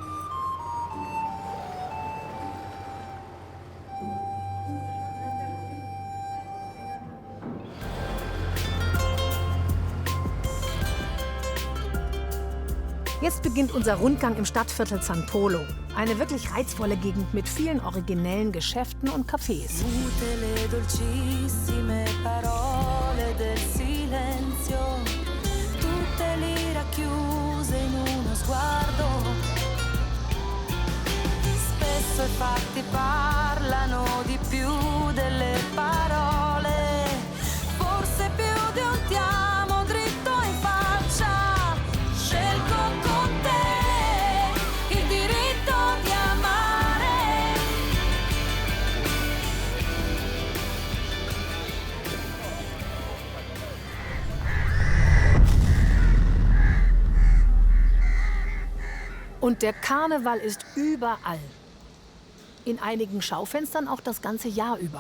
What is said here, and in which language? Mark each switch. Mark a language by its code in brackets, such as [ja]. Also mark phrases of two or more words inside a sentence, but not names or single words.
[de] Jetzt beginnt unser Rundgang im Stadtviertel San Polo. Eine wirklich reizvolle Gegend mit vielen originellen Geschäften und Cafés. [it] Tutte le dolcissime parole del silenzio, tutte lì racchiuse in uno sguardo. Spesso i fatti parlano di più delle parole, forse più di un ti amo dritto in faccia. Scelgo con te il diritto di amare. [de] Und der Karneval ist überall. In einigen Schaufenstern auch das ganze Jahr über.